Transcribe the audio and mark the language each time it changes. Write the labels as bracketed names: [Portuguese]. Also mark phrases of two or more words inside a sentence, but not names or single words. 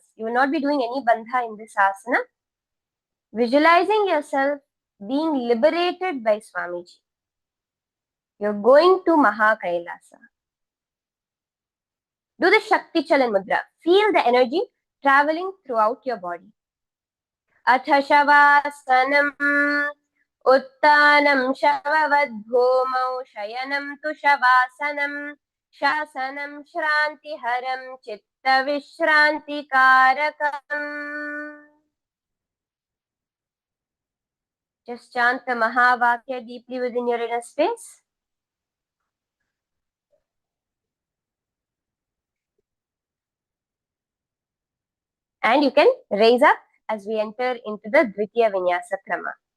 [English] You will not be doing any bandha in this asana. Visualizing yourself being liberated by Swamiji. You're going to MahaKailasa. Do the Shakti Chalan Mudra. Feel the energy traveling throughout your body. [Sanskrit] Atha Shavasanam Uttanam Shavavad Bhumau Shayanam Tu Shavasanam Shasanam Shranti Haram Chitta Vishranti Karakam. [English] Just chant the Mahavakya deeply within your inner space. And you can raise up as we enter into the Dvitiya Vinyasa Krama.